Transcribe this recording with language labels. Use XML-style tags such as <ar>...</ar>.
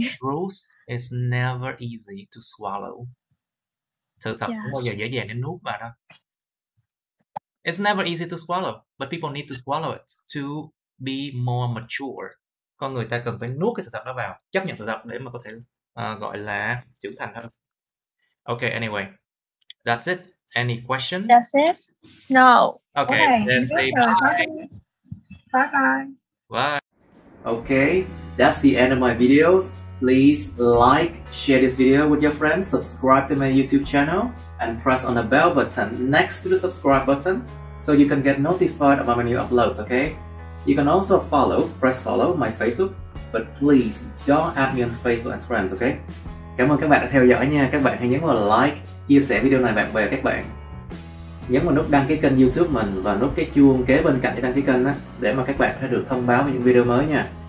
<en>The truth is never easy to swallow.</en> <vi>Sự thật không bao giờ dễ dàng để nuốt vào đâu.</vi> <en>It's never easy to swallow, but people need to swallow it to be more mature.</en> <vi>Con người ta cần phải nuốt cái sự thật đó vào, chấp nhận sự thật để mà có thể gọi là trưởng thành hơn.</vi> <en>Okay, anyway, that's it. Any question? That's it? No. Okay, then say bye. Bye. Bye. Okay, that's the end of my videos. Please like, share this video with your friends, subscribe to my YouTube channel, and press on the bell button next to the subscribe button so you can get notified about my new uploads, okay? You can also press follow my Facebook, but please don't add me on Facebook as friends, okay?</en> <vi>Cảm ơn các bạn đã theo dõi nha. Các bạn hãy nhấn vào like, chia sẻ video này bạn bè các bạn. nhấn vào nút đăng ký kênh YouTube mình và nút cái chuông kế bên cạnh để đăng ký kênh á, để mà các bạn sẽ được thông báo về những video mới nha.</vi>